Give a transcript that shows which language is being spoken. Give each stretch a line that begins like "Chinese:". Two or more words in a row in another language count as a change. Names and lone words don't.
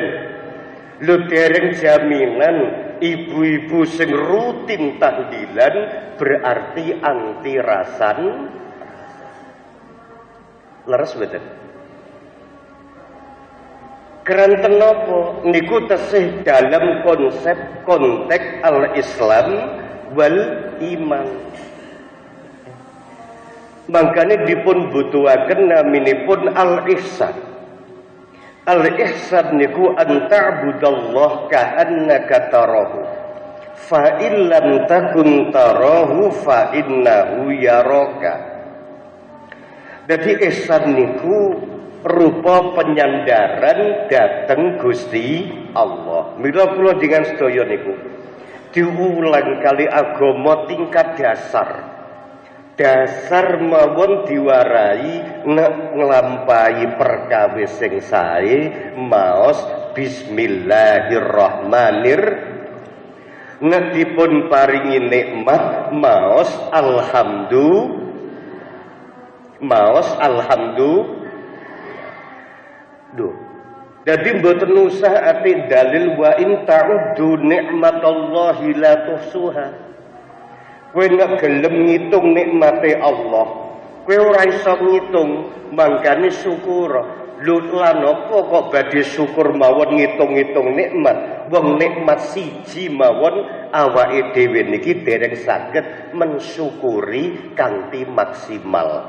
Javanese: Lho dereng jaminan ibu-ibu sing rutin tahlilan berarti anti rasan. Leres mboten? Keranten napa niku tesih dalam konsep konteks
Arabic: الإسلام والإيمان.
Javanese: Mangkane dipun butuhaken naminipun al-ihsan. Al-ihsan niku
Arabic: أن تعبد الله كأنك تراه. فإن لم تكن تراه فإنه يراك.
Javanese: Dadi ihsan niku rupa penyandaran dateng Gusti Allah. Mila kula dengan sedaya niku diulang kali agama tingkat dasar. Dasar mawon diwarai nek nglampahi perkawis sing sae maos bismillahirrahmanirrahim. Nek dipun paringi nikmat maos alhamdulillah. Duh. Jadi mboten usah ati dalil
Arabic: وإن تعدوا نعمة الله لا تحصوها.
Javanese: Kowe nek gelem ngitung nikmate Allah, kowe ora iso ngitung, mangkane syukur. Lho lan apa kok badhe syukur mawon ngitung-ngitung nikmat? Wong nikmat siji mawon awake dhewe niki dereng saged mensyukuri kanthi maksimal.